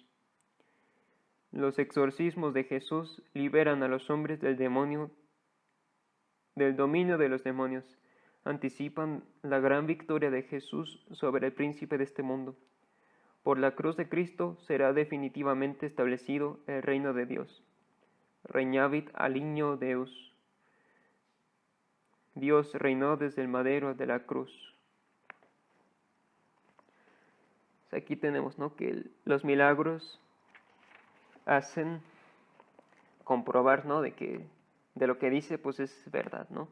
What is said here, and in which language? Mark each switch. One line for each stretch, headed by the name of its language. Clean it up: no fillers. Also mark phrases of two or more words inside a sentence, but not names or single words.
Spanish: Los exorcismos de Jesús liberan a los hombres del dominio de los demonios. Anticipan la gran victoria de Jesús sobre el príncipe de este mundo. Por la cruz de Cristo será definitivamente establecido el reino de Dios.
Latin: Regnavit alignio Deus.
Spanish: Dios reinó desde el madero de la cruz. Aquí tenemos, ¿no?, que los milagros hacen comprobar, ¿no?, de lo que dice, pues es verdad, ¿no?